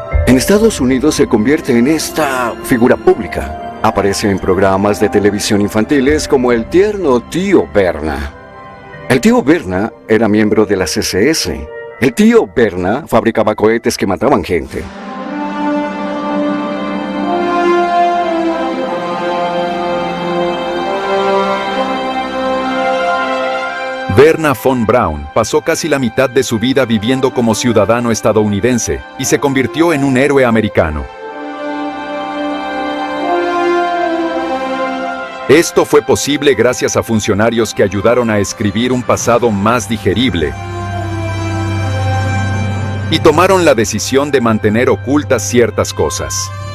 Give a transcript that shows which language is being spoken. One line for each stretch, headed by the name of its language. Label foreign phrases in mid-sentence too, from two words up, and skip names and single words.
Spanish: En Estados Unidos se convierte en esta figura pública. Aparece en programas de televisión infantiles como el tierno tío Berna. El tío Berna era miembro de la CCS. El tío Berna fabricaba cohetes que mataban gente. Wernher von Braun pasó casi la mitad de su vida viviendo como ciudadano estadounidense y se convirtió en un héroe americano. Esto fue posible gracias a funcionarios que ayudaron a escribir un pasado más digerible y tomaron la decisión de mantener ocultas ciertas cosas.